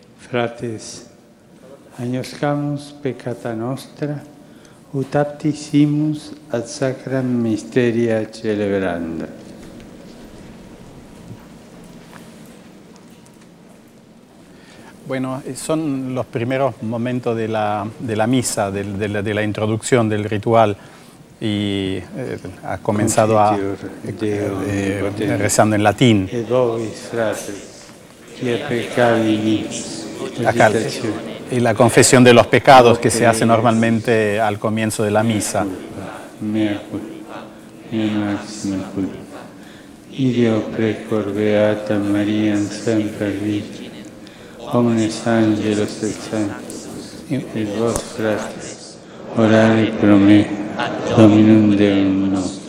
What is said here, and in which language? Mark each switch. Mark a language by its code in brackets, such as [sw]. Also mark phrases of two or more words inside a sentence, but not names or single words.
[la] fratres, agnoscamus peccata nostra, ut aptisimus ad sacram mysteria celebranda. [es] Bueno, son los primeros momentos de la misa, de la introducción del ritual, y ha comenzado rezando en latín. Acá, y la confesión de los pecados que se hace normalmente al comienzo de la misa. [la] Ideo precor beata Maria semper Virgine, omnes angelos et sanctos, et vos fratres, orare pro me, Dominum Deum nostrum.